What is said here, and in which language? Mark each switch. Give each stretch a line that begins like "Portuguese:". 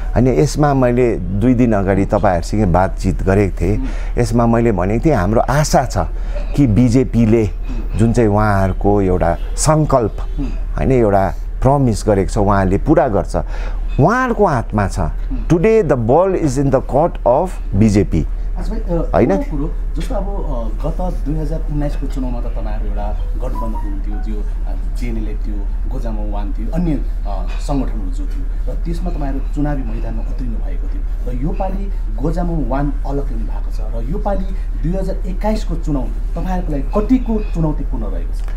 Nepali: होइन, यसमा मैले 2 दिन अगाडि तपाईँहरूसँग बातचित गरेको थिएँ। यसमा मैले भनेको थिएँ हाम्रो आशा छ कि बिजेपीले जुन चाहिँ उहाँहरूको एउटा सङ्कल्प होइन, एउटा प्रमिस गरेको छ उहाँले पुरा गर्छ, उहाँहरूको हातमा छ।
English: Today the ball is in the court of BJP होइन।
Nepali: जस्तो अब गत 2019 को चुनावमा त तपाईँहरू एउटा गठबन्धन हुन्थ्यो, जो जिएनएलएफ थियो, गोजामा वान थियो, अन्य सङ्गठनहरू जो थियो, र त्यसमा तपाईँहरू चुनावी मैदानमा उत्रिनु भएको थियो। र योपालि गोजामा वान अलग लिनु भएको छ, र योपालि 2021 को चुनाव तपाईँहरूको लागि कतिको चुनौतीपूर्ण रहेको छ?